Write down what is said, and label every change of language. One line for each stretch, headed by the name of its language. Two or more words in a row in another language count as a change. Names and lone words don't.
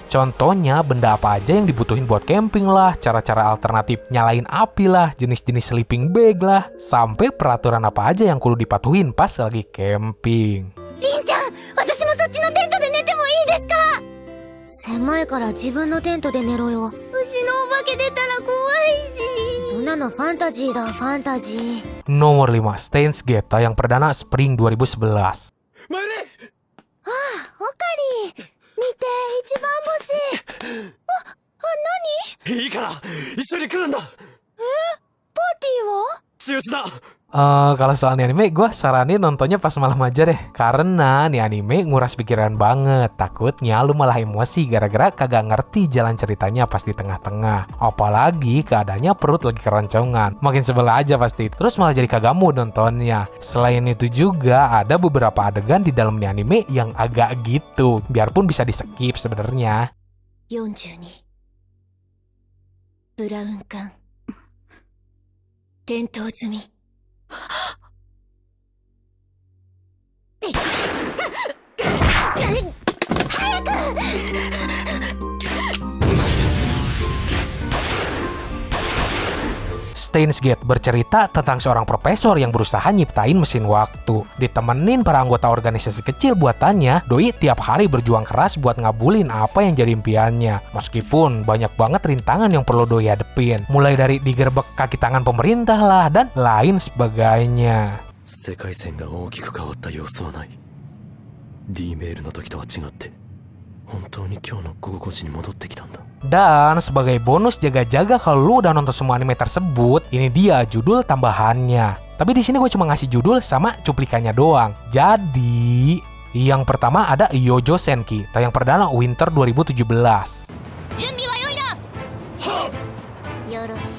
Indonesian: Contohnya benda apa aja yang dibutuhin buat camping lah, cara-cara alternatif nyalain api lah, jenis-jenis
English: sleeping bag
Indonesian: lah, sampai peraturan apa aja yang kudu dipatuhin pas lagi camping.
Japanese: りんちゃん、私もそっちのテントで寝てもいいですか？狭いから自分のテントで寝ろよ。牛のお化け出たら怖いし。そんなのファンタジーだ、ファンタジー。
Indonesian: Nomor 5, Steins Gate, tayang perdana Spring 2011.
Japanese: ああ、オカリー。見て、一番星。何？いいから一緒に来るんだ。パーティーは？中止だ。
Indonesian: Kalau soal nih anime, gue saranin nontonnya pas malam aja deh. Karena nih anime nguras pikiran banget. Takutnya lu malah emosi gara-gara kagak ngerti jalan ceritanya pas di tengah-tengah. Apalagi keadaannya perut lagi keroncongan. Makin sebel aja pasti. Terus malah jadi kagak mood nontonnya. Selain itu juga ada beberapa adegan di dalam nih anime yang agak gitu. Biarpun bisa di-skip sebenarnya.
Japanese: 42 ブラウン管点灯済み。早く！
Indonesian: Steins Gate bercerita tentang seorang profesor yang berusaha nyiptain mesin waktu. Ditemenin para anggota organisasi kecil buatannya, Doi tiap hari berjuang keras buat ngabulin apa yang jadi impiannya. Meskipun banyak banget rintangan yang perlu Doi hadepin. Mulai dari digerebek kaki tangan pemerintah lah, dan lain sebagainya.
Japanese: 世界線が大きく変わった様子はない。D メールの時とは違って本当に今日の午後5時に戻ってきたんだ。
Indonesian: Dan sebagai bonus jaga-jaga kalau lu udah nonton semua anime tersebut, ini dia judul tambahannya. Tapi di sini gue cuma ngasih judul sama cuplikannya doang. Jadi, yang pertama ada Yojo Senki, tayang perdana Winter 2017.
Japanese: 準備は良いな。よろしい。